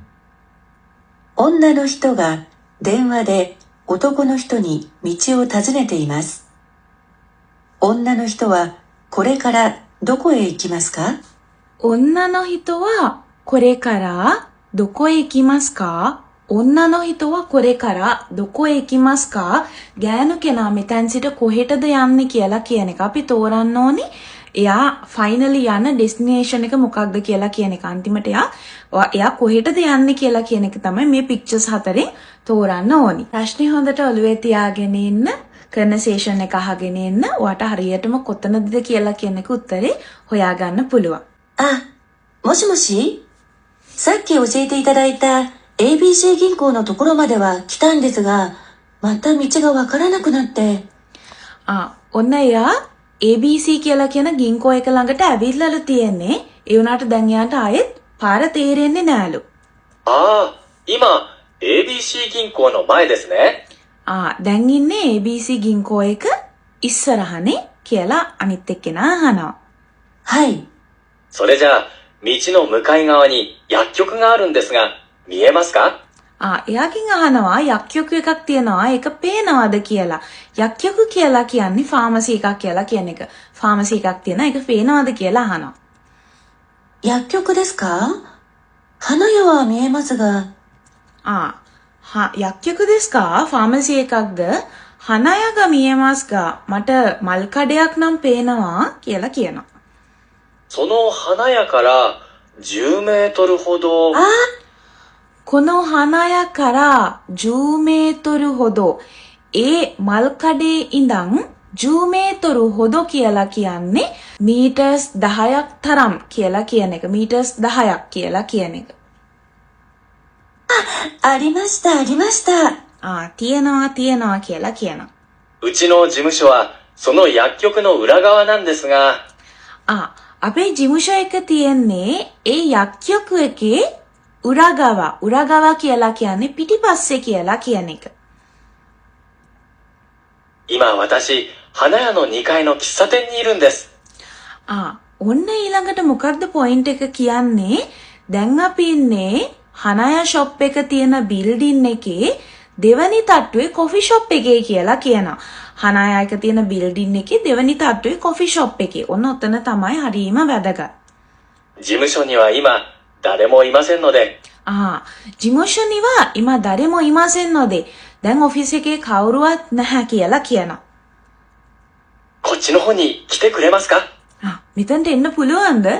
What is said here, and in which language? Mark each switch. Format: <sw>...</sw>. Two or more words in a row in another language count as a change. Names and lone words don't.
<ja>女の人が電話で男の人に道を尋ねています。女の人はこれからどこへ行きますか？女の人はこれからどこへ行きますか？女の人はこれからどこへ行きますか?</ja> <si>ගෑනු කෙනා මෙතැන් සිට කොහෙටද යන්නේ කියලා කියන එක අපි තෝරන්න ඕනේ. එයා ෆයිනලි යන ඩෙස්ටිනේෂන් එක මොකක්ද කියලා කියන එක. අන්තිමට එයා කොහෙටද යන්නේ කියලා කියන එක තමයි මේ පික්චර්ස් හතරෙන් තෝරන්න ඕනි. ප්‍රශ්නේ හොඳට ඔළුවේ තියාගෙන ඉන්න, කන්වර්සේෂන් එක අහගෙන ඉන්න. ඔයාට හරියටම කොතනද කියලා කියන එක උත්තරේ හොයාගන්න පුළුවන්.</si> <ja>あ、もしもし？さっき教えていただいた ABC 銀行のところまでは来たんですが、また道がわからなくなって。</ja> <si>ඔන්න එයා ABC කියලා කියන ගින්කෝ එක ළඟට ඇවිල්ලාලු තියෙන්නේ. ඒ වුණාට දැන් එයාට ආයෙත් පාර තේරෙන්නේ නෑලු.</si> <ja>今、ABC 銀行の前ですね。</ja> <si>දැන් ඉන්නේ ABC ගින්කෝ එක ඉස්සරහනේ කියලා අනිත් එක්කෙනා අහනවා.</si> <ja>はい。それじゃあ、道の向かい側に薬局があるんですが、見えますか？</ja> <si>එයාගෙන් අහනවා යක්්‍යොක එකක් තියෙනවා ඒක පේනවාද කියලා. යක්්‍යොක කියලා කියන්නේ ෆාමසි එකක් කියලා කියන එක. ෆාමසි එකක් තියෙනවා ඒක පේනවාද කියලා අහනවා.</si> <ja>薬局ですか？花屋は見えますが。薬局ですか?</ja> <si>ෆාමසි එකක්ද?</si> <ja>花屋が見えますが</ja> <si>මට මල් කඩයක් නම් පේනවා කියලා කියනවා.</si> <ja>その花屋から10メートルほど。この花屋から10メートルほど.</ja> <si>මල් කඩේ ඉඳන්</si> <ja>10メートルほど</ja> <si>කියලා කියන්නේ මීටර්ස් 10ක් තරම් කියලා කියන එක. මීටර්ස් 10ක් කියලා කියන එක.</si> <ja>ありました、ありました。</ja> <si>තියෙනවා කියලා කියනවා.</si> <ja>うちの事務所はその薬局の裏側なんですが。</ja> <si>අපේ ජිමුෂ එක තියෙන්නේ ඒ යක්්‍යොක එකේ උරගාව කියලා කියන්නේ පිටිපස්සේ කියලා කියන එක.</si> <ja>今私、花屋の2階の喫茶店にいるんです。</ja> <si>ඔන්න ඊළඟට මොකක්ද පොයින්ට් එක කියන්නේ? දැන් අපි ඉන්නේ හනයා ෂොප් එක තියෙන බිල්ඩින් එකේ දෙවනි තට්ටුවේ</si> <en>coffee shop</en> <si>එකේ කියලා කියනවා. හනයා එක තියෙන බිල්ඩින් එකේ දෙවනි තට්ටුවේ</si> <en>coffee shop</en> <si>එකේ. ඔන්න ඔතන තමයි හරීම වැදගත්.</si> <ja>事務所には今、誰もいませんので。事務所には今誰もいませんので.</ja> <si>දැන් ඔෆිස් එකේ කවුරුවත් නැහැ කියලා කියනවා.</si> <ja>こっちの方に来てくれますか？</ja> <si>මෙතනට එන්න පුළුවන්ද?</si>